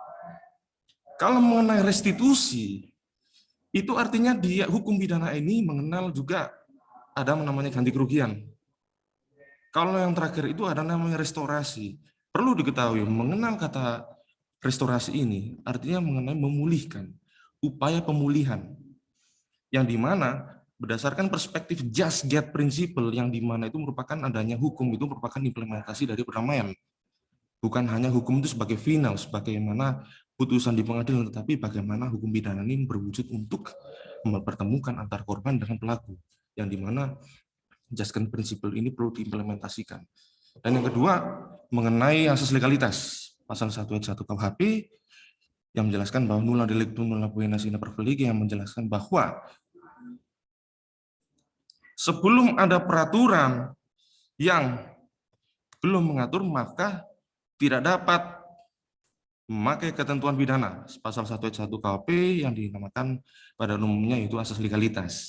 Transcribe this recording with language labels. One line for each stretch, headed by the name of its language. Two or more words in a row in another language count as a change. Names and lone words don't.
Indonesian: Kalau mengenai restitusi, itu artinya dia hukum pidana ini mengenal juga ada namanya ganti kerugian. Kalau yang terakhir itu ada namanya restorasi. Perlu diketahui mengenal kata restorasi ini artinya mengenai memulihkan, upaya pemulihan. Yang dimana berdasarkan perspektif
English: just get principle
Indonesian: yang dimana itu merupakan adanya hukum itu merupakan implementasi dari perdamaian. Bukan hanya hukum itu sebagai final, sebagaimana putusan di pengadilan, tetapi bagaimana hukum pidana ini berwujud untuk mempertemukan antar korban dengan pelaku. Yang dimana
English: just get principle
Indonesian: ini perlu diimplementasikan. Dan yang kedua, mengenai asas legalitas. Pasal 1 ayat 1 KUHP yang menjelaskan bahwa
Latin: nulla delictum nulla poena sine perfeligi,
Indonesian: yang menjelaskan bahwa sebelum ada peraturan yang belum mengatur, maka tidak dapat memakai ketentuan pidana. Pasal 1 ayat 1 KUHP yang dinamakan pada umumnya itu asas legalitas.